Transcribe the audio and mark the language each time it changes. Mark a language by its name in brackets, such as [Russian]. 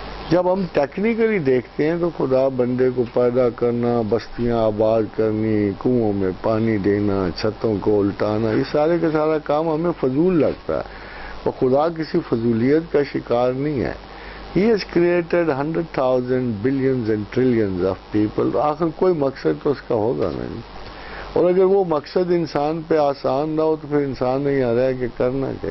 [Urdu] جب ہم ٹیکنیکلی دیکھتے ہیں تو خدا بندے کو پیدا کرنا، بستیاں آباد کرنی، کنوؤں میں پانی دینا، چھتوں کو الٹانا، یہ سارے کا سارا کام ہمیں فضول لگتا ہے، اور خدا کسی فضولیت کا شکار نہیں ہے. [English] He has created 100,000 billions and trillions of people. [Urdu] تو آخر کوئی مقصد تو اس کا ہوگا نہیں، اور اگر وہ مقصد انسان پہ آسان نہ ہو تو پھر انسان نہیں آ رہا ہے کہ کرنا کیا.